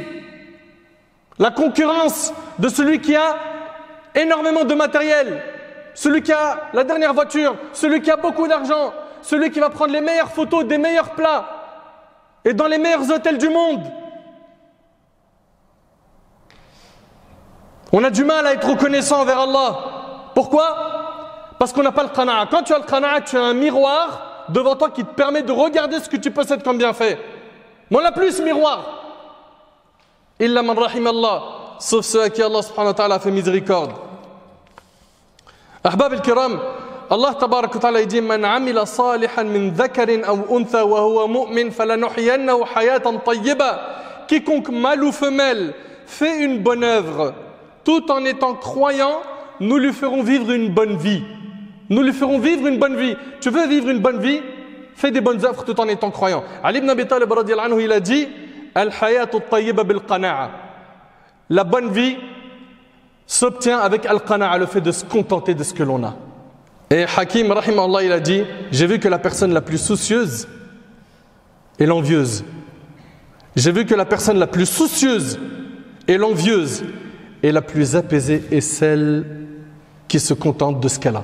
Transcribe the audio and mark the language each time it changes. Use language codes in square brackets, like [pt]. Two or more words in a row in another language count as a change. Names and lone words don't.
[fr] La concurrence de celui qui a énormément de matériel, celui qui a la dernière voiture, celui qui a beaucoup d'argent, celui qui va prendre les meilleures photos des meilleurs plats et dans les meilleurs hôtels du monde. On a du mal à être reconnaissant envers Allah. Pourquoi? Parce qu'on n'a pas le qana'a. Quand tu as le qana'a, tu as un miroir devant toi qui te permet de regarder ce que tu possèdes comme bienfait. Mais on n'a plus ce miroir. [ar] إلا من رحم الله, [fr] sauf ceux à qui Allah [ar] سبحانه وتعالى [fr] a fait miséricorde. [ar] أحباب الكرام، الله تبارك وتعالى dit من عمل صالحا من ذكر أو أنثى وهو مؤمن فلنحيينه حياة طيبة. [fr] Quiconque mâle ou femelle fait une bonne œuvre tout en étant croyant, nous lui ferons vivre une bonne vie. Nous lui ferons vivre une bonne vie. Tu veux vivre une bonne vie? Fais des bonnes œuvres tout en étant croyant. Ali ibn Abi Talib [ar] رضي الله عنه, [fr] il a dit [ar] الحياة طيبة بالقناعة. [fr] La bonne vie s'obtient avec al-qana'a, le fait de se contenter de ce que l'on a. Et Hakim, rahimahullah, il a dit, j'ai vu que la personne la plus soucieuse est l'envieuse. J'ai vu que la personne la plus soucieuse et l'envieuse et la plus apaisée est celle qui se contente de ce qu'elle a.